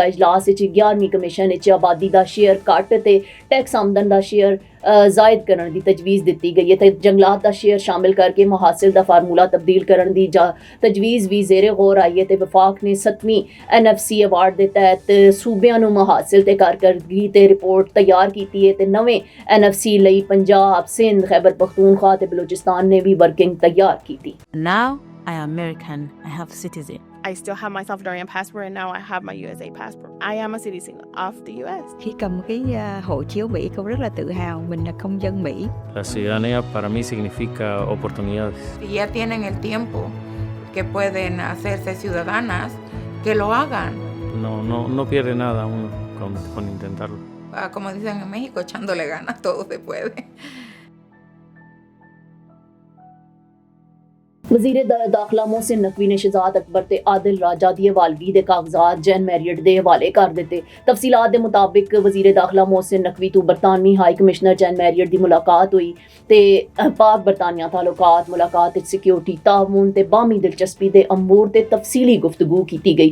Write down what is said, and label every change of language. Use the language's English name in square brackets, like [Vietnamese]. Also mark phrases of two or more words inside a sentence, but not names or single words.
[Punjabi] ਇਜਲਾਸ ਵਿੱਚ 11ਵੀਂ ਕਮਿਸ਼ਨ ਵਿੱਚ ਆਬਾਦੀ ਦਾ ਸ਼ੇਅਰ ਘੱਟ ਤੇ ਟੈਕਸ ਆਮਦਨ ਦਾ ਸ਼ੇਅਰ ਜ਼ਾਇਦ ਕਰਨ ਦੀ ਤਜਵੀਜ਼ ਦਿੱਤੀ ਗਈ ਹੈ ਤੇ ਜੰਗਲਾਤ ਦਾ ਸ਼ੇਅਰ ਸ਼ਾਮਿਲ ਕਰਕੇ ਮੁਹਾਸਿਲ ਦਾ ਫਾਰਮੂਲਾ ਤਬਦੀਲ ਕਰਨ ਦੀ ਤਜਵੀਜ਼ ਵੀ ਜ਼ੇਰੇ ਗੌਰ ਆਈ ਹੈ ਤੇ ਵਫਾਕ ਨੇ 7ਵੀਂ NFC ਅਵਾਰਡ ਦੇ ਤਹਿਤ ਸੂਬਿਆਂ ਨੂੰ ਮੁਹਾਸਿਲ ਤੇ ਕਾਰਕਰਦਗੀ ਤੇ ਰਿਪੋਰਟ ਤਿਆਰ ਕੀਤੀ ਹੈ ਤੇ ਨਵੇਂ NFC ਲਈ ਪੰਜਾਬ, ਸਿੰਧ, ਖੈਬਰ ਪਖਤੂਨਖਵਾ ਤੇ ਬਲੋਚਿਸਤਾਨ ਨੇ ਵੀ ਵਰਕਿੰਗ ਤਿਆਰ ਕੀਤੀ। [English] Now I am American. I have citizen. I still have my Salvadorian passport and now I have my USA passport. I am a citizen of the US. [Vietnamese] Khi cầm cái hộ chiếu Mỹ, cô rất là tự hào mình là công dân Mỹ. [Spanish] La ciudadanía para mí significa oportunidades. Si ya tienen el tiempo que pueden hacerse ciudadanas, que lo hagan. No pierde nada uno con intentarlo. Como dicen en México, echándole ganas, todo se puede. [Punjabi] ਵਜ਼ੀਰ ਦਾਖਲਾ ਮੋਹਸਿਨ ਨਕਵੀ ਨੇ ਸ਼ਹਿਜ਼ਾਦ ਅਕਬਰ ਤੇ ਆਦਿਲ ਰਾਜਾ ਦੀ ਹਵਾਲਗੀ ਦੇ ਕਾਗਜ਼ਾਤ ਜੈਨ ਮੈਰੀਅਟ ਦੇ ਹਵਾਲੇ ਕਰ ਦਿੱਤੇ। ਤਫਸੀਲਾਤ ਦੇ ਮੁਤਾਬਿਕ ਵਜ਼ੀਰ ਦਾਖਲਾ ਮੋਹਸਿਨ ਨਕਵੀ ਤੋਂ ਬਰਤਾਨਵੀ [English] High Commissioner [Punjabi] ਜੈਨ ਮੈਰੀਅਟ ਦੀ ਮੁਲਾਕਾਤ ਹੋਈ ਤੇ ਪਾਕ ਬਰਤਾਨੀਆ ਤਾਲੁਕਾਤ, ਮੁਲਾਕਾਤ ਵਿੱਚ ਸਿਕਿਉਰਿਟੀ, ਤਾਵੂਨ ਤੇ ਬਾਹਮੀ ਦਿਲਚਸਪੀ ਦੇ ਅਮੂਰ ਤੇ ਤਫਸੀਲੀ ਗੁਫ਼ਤਗੂ ਕੀਤੀ ਗਈ।